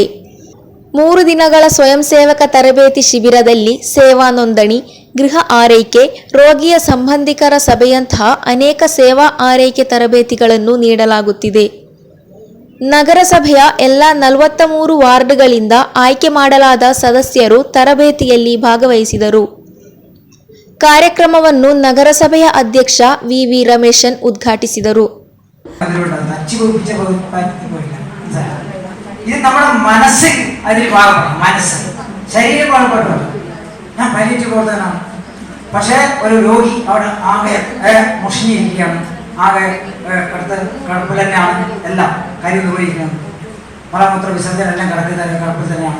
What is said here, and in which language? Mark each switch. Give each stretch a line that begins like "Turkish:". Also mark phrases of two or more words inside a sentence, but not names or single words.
Kannada: 3 ದಿನಗಳ ಸ್ವಯಂ ಸೇವಕ ತರಬೇತಿ ಶಿಬಿರದಲ್ಲಿ ಸೇವಾ ನೋಂದಣಿ, ಗೃಹ ಆರೈಕೆ, ರೋಗಿಯ ಸಂಬಂಧಿಕರ ಸಭೆಯಂತಹ ಅನೇಕ ಸೇವಾ ಆರೈಕೆ ತರಬೇತಿಗಳನ್ನು ನೀಡಲಾಗುತ್ತಿದೆ. ನಗರಸಭೆಯ ಎಲ್ಲ 43 ವಾರ್ಡ್ಗಳಿಂದ ಆಯ್ಕೆ ಮಾಡಲಾದ ಸದಸ್ಯರು ತರಬೇತಿಯಲ್ಲಿ ಭಾಗವಹಿಸಿದರು. ಕಾರ್ಯಕ್ರಮವನ್ನು ನಗರಸಭೆಯ ಅಧ್ಯಕ್ಷ ವಿ ರಮೇಶನ್ ಉದ್ಘಾಟಿಸಿದರು.
Malayalam: ഇത് നമ്മുടെ മനസ്സ് അതിൽ ഭാഗമാണ്. മനസ്സ് ശരീരം ഭാഗപ്പെട്ടു. ഞാൻ പരീക്ഷ ബോധനാണ്. പക്ഷേ ഒരു രോഗി അവിടെ ആകെ മുഷിഞ്ഞിരിക്കുകയാണ്, ആകെ കിടപ്പിൽ തന്നെയാണ്, എല്ലാം കാര്യം നിർവഹിക്കുന്നത്, മലമൂത്ര വിസർജനം എല്ലാം കിടപ്പിൽ തന്നെയാണ്.